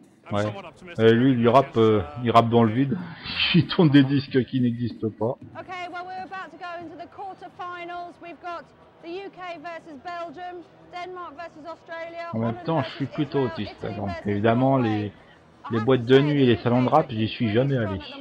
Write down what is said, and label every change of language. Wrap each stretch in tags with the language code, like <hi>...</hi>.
<fr>Ouais. Lui, il rappe dans le vide. Il tourne des disques qui n'existent pas.</fr> <en>Okay, well we're about to go into the quarterfinals. We've got the UK versus Belgium, Denmark versus Australia.</en> <fr>En même temps, je suis plutôt autiste, donc évidemment les boîtes de nuit et les salons de rap, j'y suis jamais allé.</fr>